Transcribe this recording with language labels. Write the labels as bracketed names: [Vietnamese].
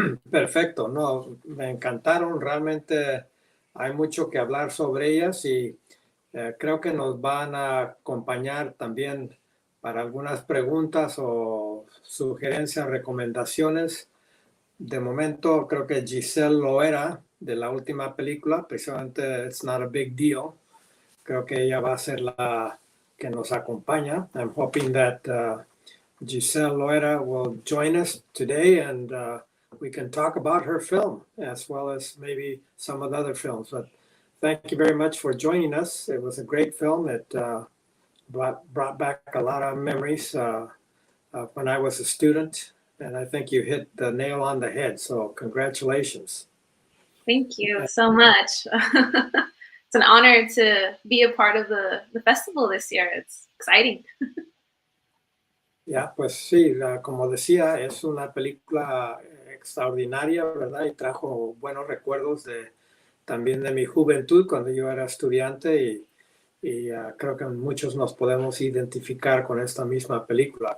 [Spanish] Perfecto, no, me encantaron. Realmente hay mucho que hablar sobre ellas y creo que nos van a acompañar también para algunas preguntas o sugerencias, recomendaciones. De momento, creo que Gisselle Loera, de la última película, precisamente It's Not a Big Deal, creo que ella va a ser la que nos acompaña. [English] I'm hoping that Gisselle Loera will join us today and we can talk about her film as well as maybe some of the other films. But thank you very much for joining us. It was a great film. It brought back a lot of memories when I was a student, and I think you hit the nail on the head. So congratulations. Thank you so much. It's an honor to be a part of the festival this year. It's exciting. [Spanish] Ya, pues sí, como decía, es una película extraordinaria, ¿verdad? Y trajo buenos recuerdos también de mi juventud cuando yo era estudiante y creo que muchos nos podemos identificar con esta misma película.